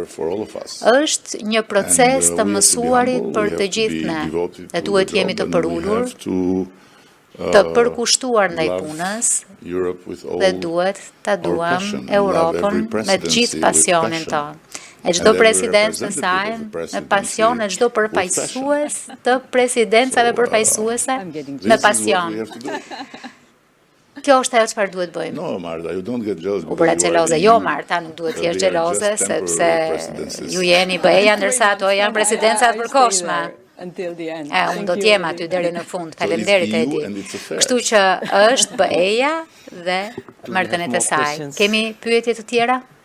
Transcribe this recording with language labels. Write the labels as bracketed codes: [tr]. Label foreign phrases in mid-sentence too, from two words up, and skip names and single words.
[sq] Është një proces të mësuarit për të gjithë ne, dhe duhet jemi të përulur, të përkushtuar ndaj punës, dhe duhet ta duam Europën me të gjithë pasionin tonë. E çdo president në saj me pasion, e çdo përfaqësues të presidencave përfaqësuese me pasion. Kjo është ajo çfarë duhet bëjmë. [en] No, Marta, you don't get jealous. [sq] U bëra xheloze. Jo, Marta, nuk duhet të jesh xheloze, sepse ju jeni BE-ja, ndërsa ato janë presidencat përkohshme. Unë do t'jem aty deri në fund, faleminderit Edi. Kështu që është BE-ja dhe marrëdhëniet e saj. Kemi pyetje të tjera?